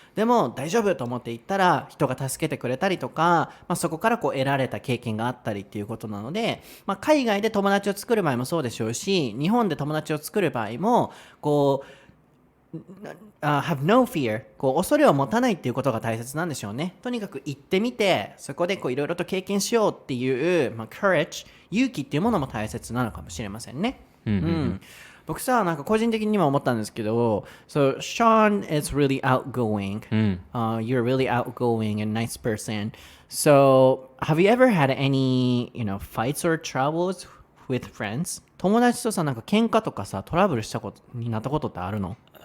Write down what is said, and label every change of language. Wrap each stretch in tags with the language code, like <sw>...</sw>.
<ja>でも大丈夫と思って行ったら人が助けてくれたりとか、そこからこう得られた経験があったりっていうことなので、海外で友達を作る場合もそうでしょうし、日本で友達を作る場合もこうhave no fear こう恐れを持たないっていうことが大切なんでしょうね。とにかく行ってみてそこでこういろいろと経験しようっていう、courage 勇気っていうものも大切なのかもしれませんね。僕さ、なんか個人的にも思ったんですけど、</ja> <en>So Sean is really outgoing. You're really outgoing and nice person. So have you ever had any, fights or troubles with friends?</en> <ja>友達とさ、なんか喧嘩とかさ、トラブルしたことになったことってあるの</ja>